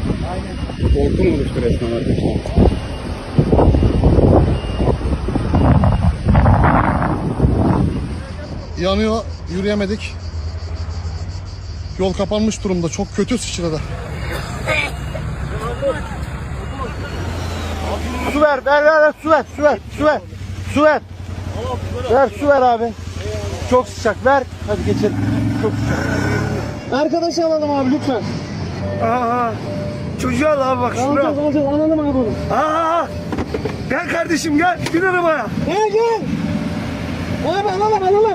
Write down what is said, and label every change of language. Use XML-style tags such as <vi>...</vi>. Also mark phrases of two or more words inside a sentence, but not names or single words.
<tr>Korkun oluştu resmen arkadaşlar. Yanıyor, yürüyemedik. Yol kapanmış durumda, çok kötü sıçradı. Su ver, su ver, su ver, su ver, su ver. Ver, su ver abi. Çok sıcak, ver. Hadi geçelim. Çok sıcak. Arkadaşı alalım abi lütfen. Aa, çocuğu al abi bak şuna. Alacağız, alalım abi bunu. Aa, gel kardeşim gel, bin arabaya. Gel. Abi alalım.</tr>